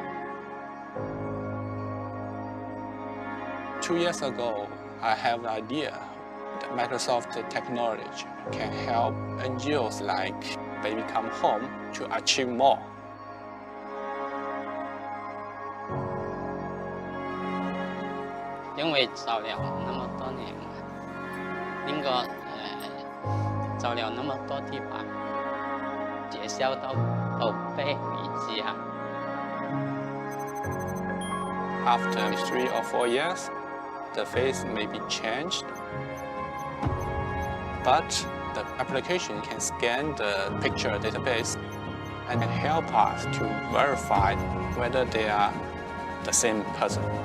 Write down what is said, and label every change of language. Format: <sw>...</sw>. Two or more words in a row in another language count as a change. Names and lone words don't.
<en>2 years ago, I have an idea that Microsoft technology can help NGOs like Baby Come Home to achieve more.</en> <zh>因為照料那麼多年嘛，應該照料那麼多地方，介紹到寶貝回家。</zh> <en>After 3 or 4 years, the face may be changed, but the application can scan the picture database and help us to verify whether they are the same person.</en>